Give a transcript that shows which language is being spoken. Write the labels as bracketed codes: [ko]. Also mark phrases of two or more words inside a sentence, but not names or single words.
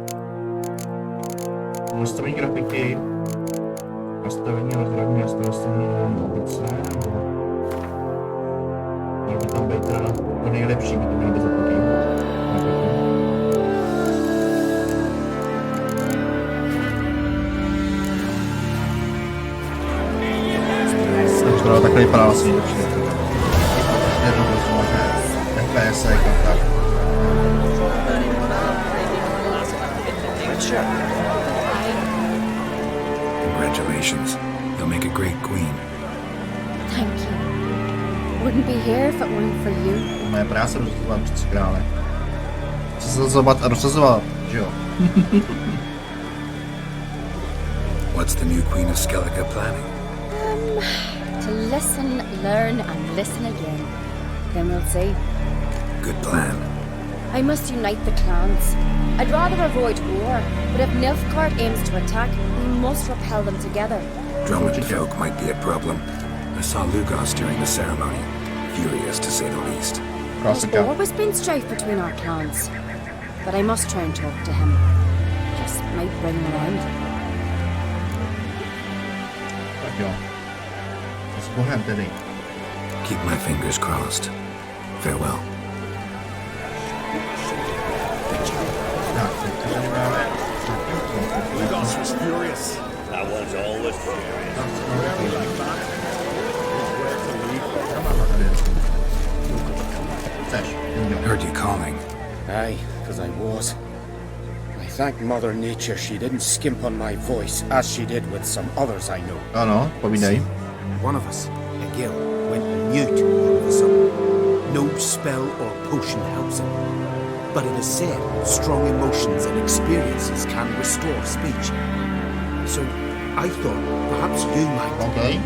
[cs] Nastavení grafiky, nastavení rozhraní, nastavení opice, měl by tam být teda to nejlepší, by to mělo být zapotý. Tak takhle vypadá vlastně nejlepší. Jednou rozumíme, FPS a tak. [en] Congratulations. You'll make a great queen. Thank you. Wouldn't be here if it weren't for you. [cs] Moje práce rozhodovat přeci krále. Rozsazovat a rozsazovat, že jo? [en] What's the new queen of Skellige planning? To listen, learn, and listen again. Then we'll see. Good plan. I must unite the clans. I'd rather avoid war, but if Nilfgaard aims to attack, we must repel them together. Drummond folk might be a problem. I saw Lugos during the ceremony. Furious, to say the least. There's always been strife between our clans, but I must try and talk to him. Just might bring him around. [cs] Tak jo. S Bohem tedy. [en] Keep my fingers crossed. Farewell. Lugos was furious. That one's always furious. Heard you calling. Aye, because I was. I thank Mother Nature she didn't skimp on my voice, as she did with some others I know. [cs] Ano, povídej. [en] One of us, a Gil, went mute all of a sudden. No spell or potion helps him. But it is said strong emotions and experiences can restore speech. So I thought perhaps you might. Okay.